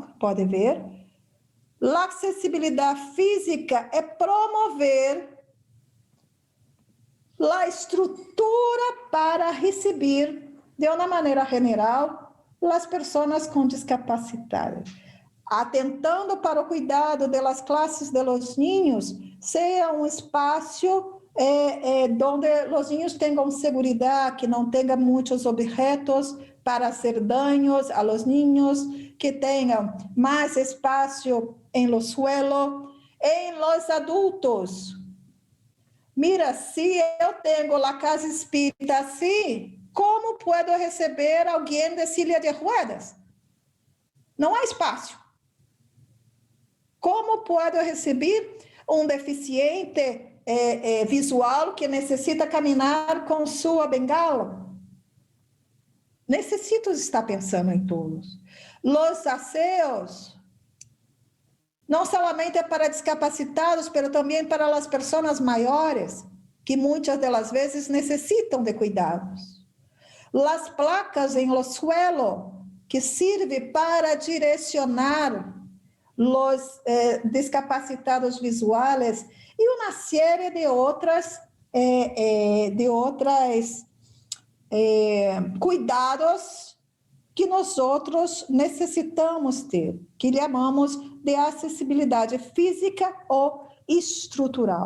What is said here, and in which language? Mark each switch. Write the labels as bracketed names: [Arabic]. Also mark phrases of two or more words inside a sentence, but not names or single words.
[Portuguese] Pode ver. A acessibilidade física é promover a estrutura para receber, de uma maneira geral, as pessoas com discapacidade, atentando para o cuidado das classes [Spanish] de los niños, [Portuguese] seja um espaço onde os niños tenham segurança, que não tenham muitos objetos para [Spanish] hacer daños a los niños, [Portuguese] que tenham mais espaço em [Spanish] lo suelo, [Portuguese] em [Spanish] los adultos. [Portuguese] Mira, se eu tenho a casa espírita assim, como posso receber alguém de [Spanish] silla de ruedas? [Portuguese] Não há espaço. Como posso receber um deficiente visual que necessita caminhar com sua bengala? Necessito estar pensando em todos. [Spanish] Los aseos, [Portuguese] não somente para discapacitados, mas também para as pessoas maiores, que muitas das vezes necessitam de cuidados. [Spanish] Las placas [Portuguese] em [Spanish] lo suelo, [Portuguese] que serve para direcionar [Spanish] los discapacitados [Portuguese] visuais, e uma série de outras cuidados que nós necessitamos ter, que chamamos de acessibilidade física ou estrutural.